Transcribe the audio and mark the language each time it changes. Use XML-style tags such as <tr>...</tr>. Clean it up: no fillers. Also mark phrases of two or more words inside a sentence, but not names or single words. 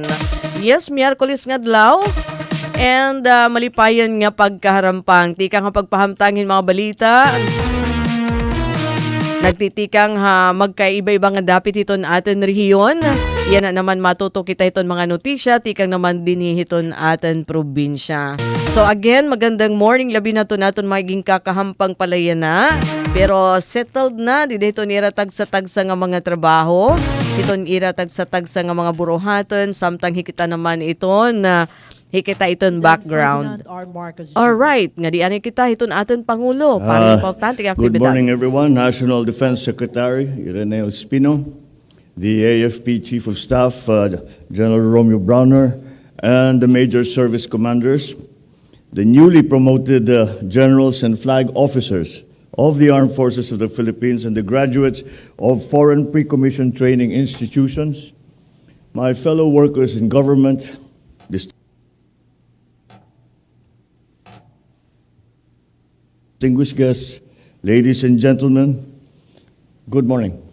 <war>Yes, Miyerkules nga adlaw. And malipayan nga pagkaharampang. Tika nga pagpahamtangin mga balita. Nagtitikang magkaiba-iba nga dapit iton atin rehiyon. Yan na naman matuto kita iton mga notisya, tikang naman dinihiton atin probinsya.</war> <en>So again,</en> <war>magandang morning, labi na to natin maging kakahampang palaya na. Pero settled na, di dito niratag sa tagsa nga mga trabaho. Iton iratag sa tagsa nga mga buruhaton, samtang hikita naman iton hikita iton background. Alright, nga di ani kita iton atin Pangulo. Para importante nga</war> <en>Good</en> <war>aktibidad.</war> <en>morning, everyone. National Defense Secretary Ireneo Espino, the AFP Chief of Staff, General Romeo Browner, and the major service commanders, the newly promoted generals and flag officers of the Armed Forces of the Philippines, and the graduates of foreign pre-commissioned training institutions, my fellow workers in government, distinguished guests, ladies and gentlemen, good morning.</en>